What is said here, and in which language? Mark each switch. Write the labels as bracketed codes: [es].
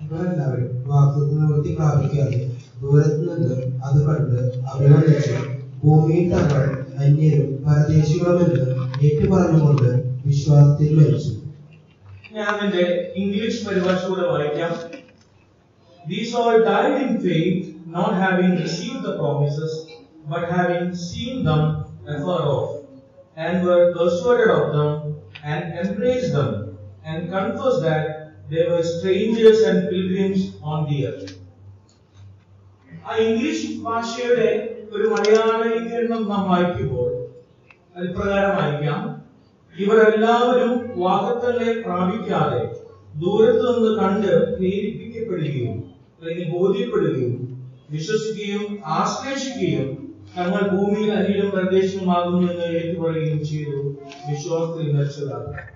[ml] എല്ലാവരും വാഗ്ദത്തം നിവൃത്തി പ്രാപിക്കാതെ ദൂരത്തു നിന്ന് അത് കണ്ട് അഭിനന്ദിച്ച് ഭൂമിയിൽ തങ്ങൾ അന്യരും പരദേശികളുമെന്ന് ഏറ്റുപറഞ്ഞുകൊണ്ട് വിശ്വാസത്തിൽ മരിച്ചു. ഞാൻ അതിന്റെ ഇംഗ്ലീഷ് പരിഭാഷ കൂടെ വായിക്കാം. [en] These all died in faith, not having received the promises, but having seen them afar off, and were persuaded of them, and embraced them, and confessed that they were strangers and pilgrims on the earth. [ml] ആ English ഭാഷയുടെ ഒരു മലയാളീകരണം നാം വായിക്കുമ്പോൾ അതിപ്രകാരം വായിക്കാം: ഇവരെല്ലാവരും വാഗ്ദത്തങ്ങളെ പ്രാപിക്കാതെ ദൂരത്തു നിന്ന് കണ്ട് പ്രേരിപ്പിക്കപ്പെടുകയും അല്ലെങ്കിൽ ബോധ്യപ്പെടുകയും വിശ്വസിക്കുകയും ആശ്ലേഷിക്കുകയും തങ്ങൾ ഭൂമിയിൽ അന്യരും പ്രദേശവുമാകുന്നു എന്ന് ഏറ്റുപറയുകയും ചെയ്തു വിശ്വാസത്തിൽ മരിച്ചതാണ്.